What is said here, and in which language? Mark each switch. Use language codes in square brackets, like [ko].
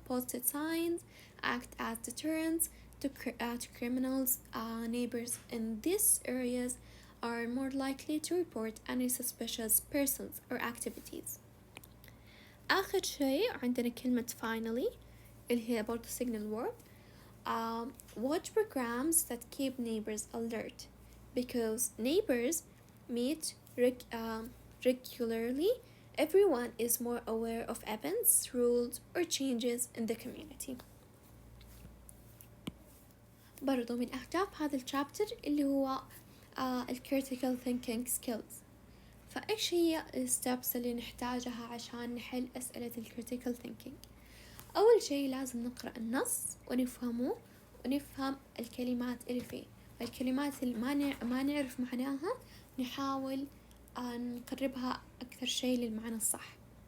[en] Posted signs act as deterrents to criminals. Neighbors in these areas are more likely to report any suspicious persons or activities. [ar] آخر شيء عندنا كلمة finally اللي هي برضو signal word. [en] Watch programs that keep neighbors alert because neighbors meet regularly. Everyone is more aware of events, rules or changes in the community. [ar] برضو من أهداف هذا الشابتر اللي هو critical thinking skills. فإيش هي الستبس اللي نحتاجها عشان نحل أسئلة critical thinking؟ أول شيء لازم نقرأ النص ونفهمه ونفهم الكلمات اللي فيه، الكلمات اللي ما نعرف معناها نحاول نقربها أكثر شيء للمعنى الصح.